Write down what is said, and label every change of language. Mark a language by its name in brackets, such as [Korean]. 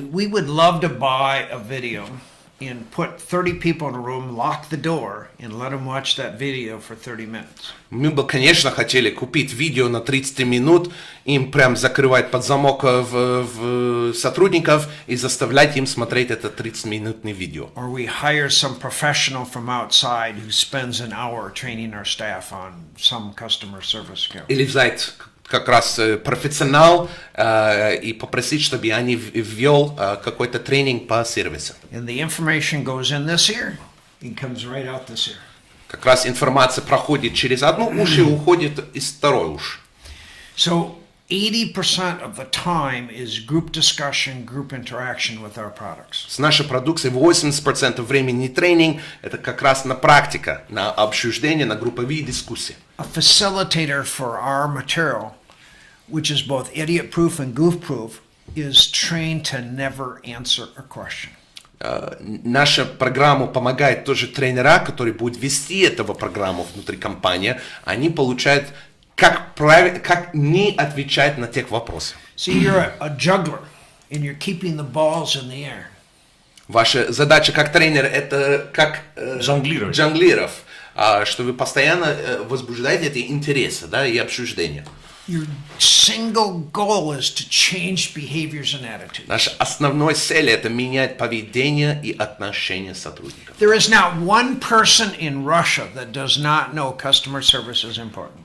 [English] We would love to buy a video and put 30 people in a room, lock the door, and let them watch that video for 30 minutes. [Russian] Мы бы, конечно, хотели купить видео на 30 минут, им прям закрывать под замок в сотрудников и заставлять им смотреть это 30-минутное видео. [English] Or we hire some professional from outside who spends an hour training our staff on some customer service skill. [Russian] Или взять как раз профессионал и попросить, чтобы они ввел какой-то тренинг по сервису. [English] And the information goes in this ear and comes right out this ear. [Russian] Как раз информация проходит через одну уши и уходит из второй уши. [English] So 80% of the time is group discussion, group interaction with our products. [Russian] С нашей продукцией 80% времени тренинг – это как раз на практика, на обсуждение, на групповые дискуссии. [English] A facilitator for our material, which is both idiot-proof and goof-proof, is trained to never answer a question. [Russian] Наша программа помогает тоже тренера, которые будут вести эту программу внутри компании. Они получают, как не отвечать на тех вопросы. [English] See, you're a juggler, and you're keeping the balls in the air. [Russian] Ваша задача как тренер – это как жонглиров, что вы постоянно возбуждаете эти интересы, да, и обсуждения. [English] Your single goal is to change behaviors and attitudes. [Russian] Наша основная цель – это менять поведение и отношения сотрудников. [English] There is not one person in Russia that does not know customer service is important.